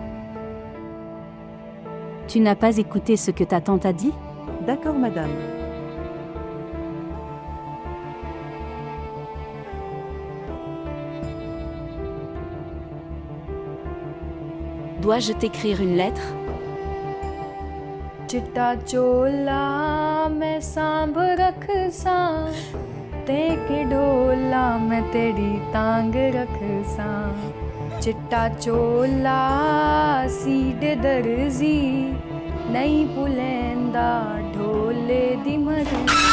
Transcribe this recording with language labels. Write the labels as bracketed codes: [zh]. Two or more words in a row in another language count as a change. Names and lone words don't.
[fr] Tu n'as pas écouté ce que ta tante a dit ? D'accord, madame. Dois-je t'écrire une lettre ? [pa] ਚਿੱਟਾ ਚੋਲਾ ਮੈਂ ਸਾਂਭ ਰੱਖ ਸਾਂ ਤੇ ਕੇ ਡੋਲਾ ਮੈਂ ਤੇਰੀ ਤਾਂਘ ਰੱਖ ਸਾਂ ਚਿੱਟਾ ਚੋਲਾ ਸੀਡ ਦਰਜੀ ਨਹੀਂ ਪੁਲੇਂਦਾ ਢੋਲੇ ਦੀ ਮਰਜੀ